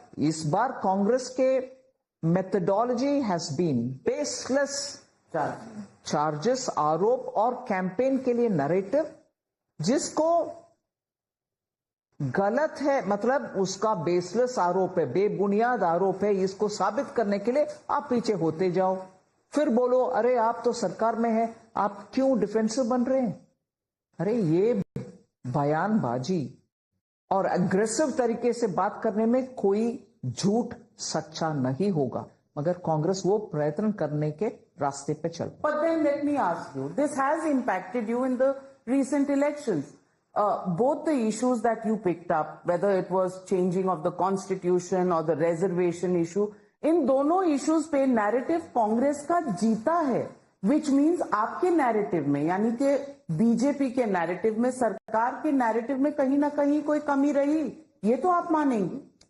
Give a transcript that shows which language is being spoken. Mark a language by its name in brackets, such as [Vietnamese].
[Hindi] इस बार कांग्रेस के [English] methodology has been baseless charges, [Hindi] आरोप और कैंपेन के लिए नैरेटिव जिसको गलत है, मतलब उसका बेसलेस आरोप है, बेबुनियाद आरोप है, इसको साबित करने के लिए आप पीछे होते जाओ, फिर बोलो अरे आप तो सरकार में है, आप क्यों डिफेंसिव बन रहे हैं। अरे ये बयानबाजी और अग्रेसिव तरीके से बात करने में कोई झूठ सच्चा नहीं होगा, मगर कांग्रेस वो प्रयत्न करने के रास्ते पे चल। [English] But then let me ask you, this has impacted you in the recent elections. Both the issues that you picked up, whether it was changing of the constitution or the reservation issue, [Hindi] इन दोनों issues पे narrative Congress का जीता है, [English] which means [Hindi] आपके narrative में यानी कि BJP के नैरेटिव में, सरकार के नैरेटिव में कहीं ना कहीं कोई कमी रही, ये तो आप मानेंगे।